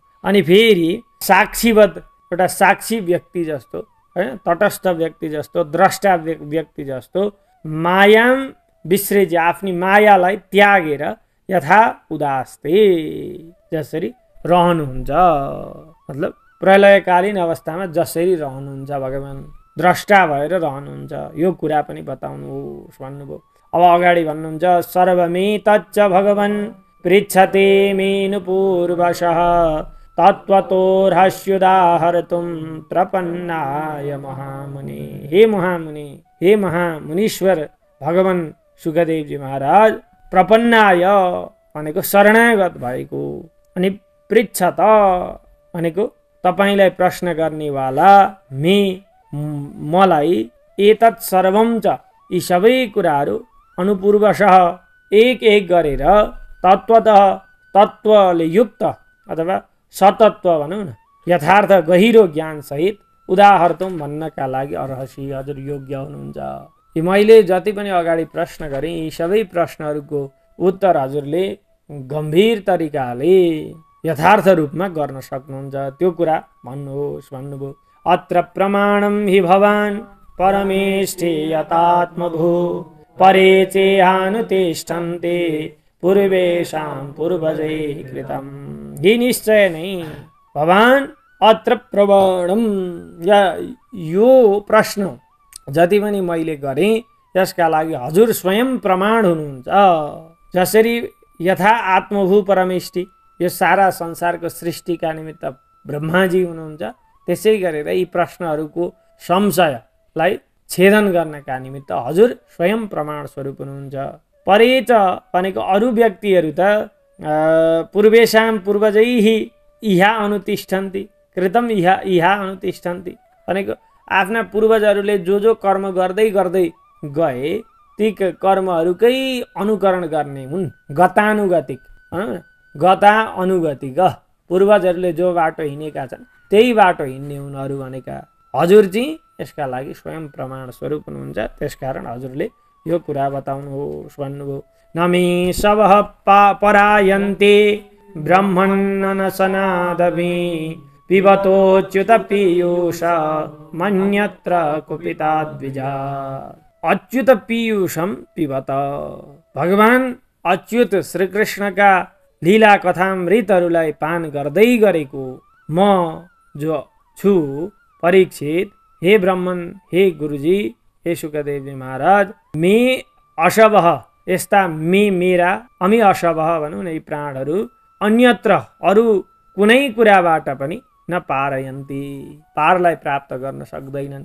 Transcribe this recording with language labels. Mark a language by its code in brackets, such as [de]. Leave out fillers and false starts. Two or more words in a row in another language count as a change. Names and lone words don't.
[ne] अनि फेरि साक्षीवद, एउटा साक्षी व्यक्ति जस्तो, तटस्थ व्यक्ति जस्तो, द्रष्टा व्यक्ति जस्तो, [sa] मायाम विसृज्य, [ne] आफ्नी मायालाई त्यागेर [sa] यथा उदास्ते, [ne] जसरी रहनुहुन्छ, मतलब प्रलयकालीन अवस्थामा जसरी रहनुहुन्छ भगवान, द्रष्टा भएर रहनुहुन्छ, यो कुरा पनि बताउनुहोस् भन्नुभयो। अब अगाडि भन्नुहुन्छ [sa] सर्वमेतच्च भगवन् पृच्छते मेनु पूर्वशः तत्त्वतो रहस्योदाहर्तुं प्रपन्नाय महामुनि। [ne] हे महामुनि, हे महामुनीश्वर भगवान सुखदेवजी महाराज, प्रपन्नाय भनेको शरणागत भएको, अनि पृच्छत भनेको तपाईलाई प्रश्न गर्नेवाला, [sa] मलाई एतत् सर्वं च, [ne] यी सबै कुराहरू अनुपूर्वशः एक एक गरेर तत्त्वतः, तत्त्वले युक्त अथवा सतत्व भनौँ न, यथार्थ गहिरो ज्ञान सहित उदाहर्तुम भन्नका लागि अर्हसी, हजुर योग्य हुनुहुन्छ। यी मैले जति पनि अगाडि प्रश्न गरेँ यी सबै प्रश्नहरूको उत्तर हजुरले गम्भीर तरिकाले यथार्थ रूपमा गर्न सक्नुहुन्छ, त्यो कुरा भन्नुहोस् भन्नुभयो। [sa] अत्र प्रमाणं हि भवान् परमेष्ठे यतात्मभू परे चेहानुतिष्ठन्ते पूर्वेषां पूर्वजै कृतं। [ne] यी निश्चय नै [sa] भवान् अत्र प्रमाणम, [ne] यो प्रश्न जति पनि मैले गरेँ यसका लागि हजुर स्वयं प्रमाण हुनुहुन्छ। जसरी [sa] यथा आत्मभू परमेष्ठि, [ne] यो सारा संसारको सृष्टिका निमित्त ब्रह्माजी हुनुहुन्छ, त्यसै गरेर यी प्रश्नहरूको संशयलाई छेदन गर्नका निमित्त हजुर स्वयं प्रमाण स्वरूप हुनुहुन्छ। परेच भनेको अरू व्यक्तिहरू त [sa] पूर्वेषां पूर्वजैः इहा अनुतिष्ठन्ति, कृतम इहा अनुतिष्ठन्ति [ne] भनेको आफ्ना पूर्वजहरूले जो कर्म गर्दै गर्दै गए ती कर्महरूकै अनुकरण गर्ने हुन्। गतानुगतिक, गता अनुगतिक, पूर्वजहरूले जो बाटो हिँडेका छन् त्यही बाटो हिँड्ने हुन् अरू भनेका। हजुर चाहिँ यसका लागि स्वयं प्रमाण स्वरूप हुनुहुन्छ। त्यसकारण हजुरले यो कुरा बताउनुहोस् भन्नुभयो। [sa] नमे सबह परायन्ते ब्रह्मण्नसनादमि पिबतोच्युत पीयूष मन्यत्र कुपिताद्विजा। अच्युत पीयूषम पिबत। [ne] भगवान [sa] अच्युत श्रीकृष्णका [ne] लीला कथामृतहरूलाई पान गर्दै गरेको म जो छु परीक्षित, हे ब्राह्मण, हे गुरुजी, हे सुखदेवजी महाराज, [sa] मे अशवह, [ne] यस्ता मेरा अमी अशवह भनौँ न, यी प्राणहरू अन्यत्र अरू कुनै कुराबाट पनि नपारयन्ति, पारलाई प्राप्त गर्न सक्दैनन्।